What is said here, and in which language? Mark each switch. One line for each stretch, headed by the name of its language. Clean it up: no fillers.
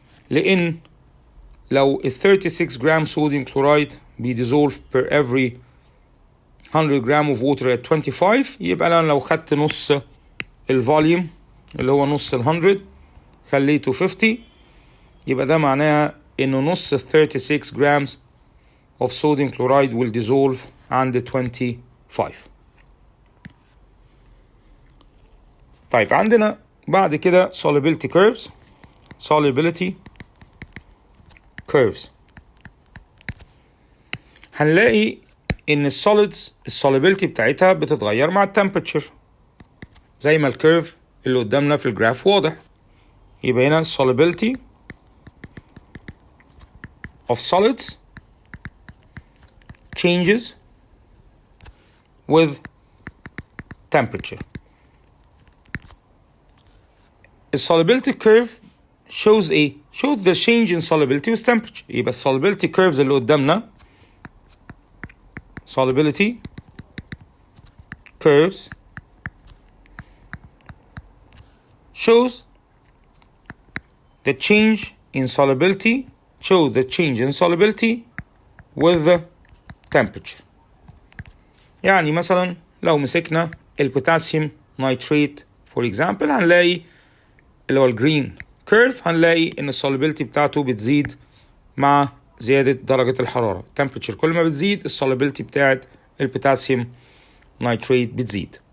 Arabic: لأن لو ال 36 جرام sodium chloride بيديزولف per every 100 جرام of water at 25، يبقى أنا لو خدت نص الفوليوم اللي هو نص ال 100 خليته 50، يبقى ده معناها إنه نص ال 36 جرامز
English: of sodium chloride will dissolve
Arabic: عند 25. طيب عندنا بعد كده solubility curves.
English: solubility curves هنلاقي
Arabic: ان السوليدز السوليبيليتي بتاعتها بتتغير مع التمبريتشر زي ما الكيرف اللي قدامنا في الجراف واضح. يبقى هنا
English: solubility of solids changes with temperature. The solubility curve shows the change in solubility with temperature.
Arabic: يبقى solubility curves اللي قدامنا
English: solubility curves shows the change in solubility with the temperature.
Arabic: يعني مثلا لو مسكنا البوتاسيوم نايتريت
English: for example
Arabic: هنلاقي اللي هو الجرين كيرف، هنلاقي ان السوليبيليتي بتاعته بتزيد مع زيادة درجة الحرارة. temperature كل ما بتزيد السوليبيليتي بتاعت البوتاسيوم نايتريت بتزيد.